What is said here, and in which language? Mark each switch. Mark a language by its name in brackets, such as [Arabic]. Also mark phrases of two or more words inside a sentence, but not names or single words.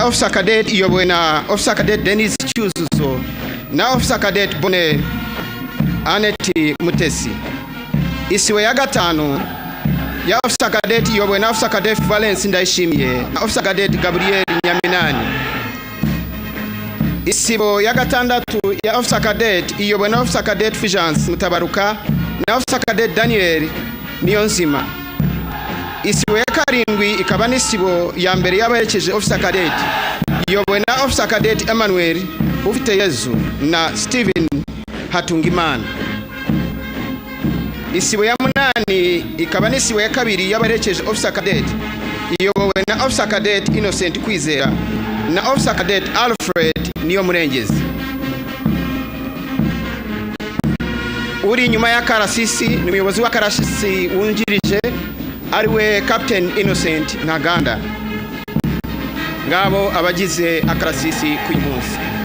[Kinyarwanda] officer cadet iyobowe na officer cadet Dennis Cyuzuzo na officer cadet Bonner Aneti Mutesi. Isibo ya gatanu ya officer cadet iyobowe na officer cadet Valence Ndayishimiye na officer cadet Gabriel Nyaminani. Isibo ya gatandatu ya officer cadet iyobowe na officer cadet Fulgence Mutabaruka na officer cadet Daniel Niyonzima. Isibo ya karindwi ikaba n'isibo ya mbere y'abaherekeje officer cadet iyobowe na officer cadet Emmanuel Ufiteyezu na Steven Hatungimana. Isibo ya munani ikaba n'isibo ya kabiri y'abaherekeje officer cadet iyobowe na officer cadet Innocent Kwizera na officer cadet Alfred Niyomurengezi. Uri inyuma ya karasisi ni umuyobozi wa karasisi wungirije ariwe Captain Innocent Ntaganda. Ngabo abagize akarasisi k'uyu munsi.